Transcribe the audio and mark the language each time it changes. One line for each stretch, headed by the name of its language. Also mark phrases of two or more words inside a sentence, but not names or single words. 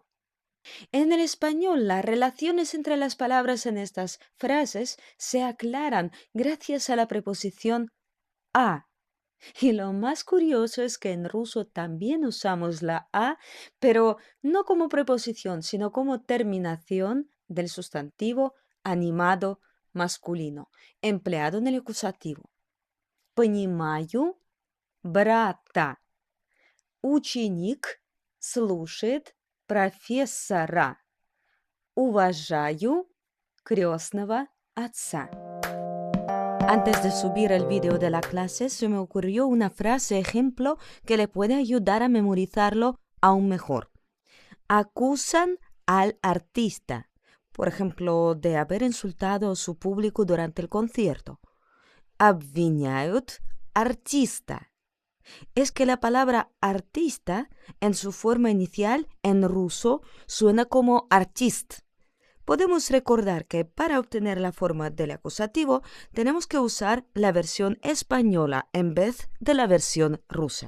Spanish: En el español, las relaciones entre las palabras en estas frases se aclaran gracias a la preposición a. Y lo más curioso es que en ruso también usamos la a, pero no como preposición, sino como terminación del sustantivo animado masculino, empleado en el acusativo.
Russian: Понимаю брата. Ученик слушает профессора. Уважаю крестного отца.
Spanish: Antes de subir el vídeo de la clase, se me ocurrió una frase ejemplo que le puede ayudar a memorizarlo aún mejor. Acusan al artista, por ejemplo, de haber insultado a su público durante el concierto.
Russian: Обвиняют артиста.
Spanish: Es que la palabra artista en su forma inicial en ruso suena como artist, podemos recordar que para obtener la forma del acusativo tenemos que usar la versión española en vez de la versión rusa.